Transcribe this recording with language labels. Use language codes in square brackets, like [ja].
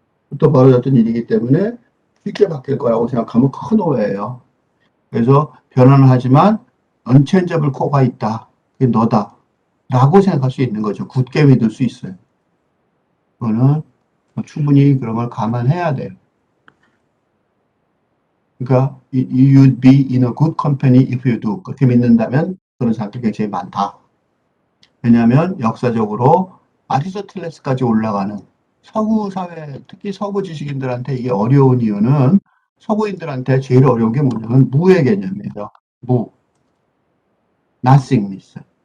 [ko] 부터 벌어졌던 일이기 때문에 쉽게 바뀔 거라고 생각하면 큰 오해예요. 그래서 변화는 하지만 언체인저블 코어가 있다. 그게 너다. 라고 생각할 수 있는 거죠. 굳게 믿을 수 있어요. 그거는 충분히 그런 걸 감안해야 돼요. 그러니까 [en] you'd be in a good company if you do. [ko] 그렇게 믿는다면 그런 사람들이 굉장히 많다. 왜냐하면 역사적으로 아리스토텔레스까지 올라가는 서구 사회, 특히 서구 지식인들한테 이게 어려운 이유는 서구인들한테 제일 어려운 게 뭐냐면 무의 개념이에요. 무. nothingness.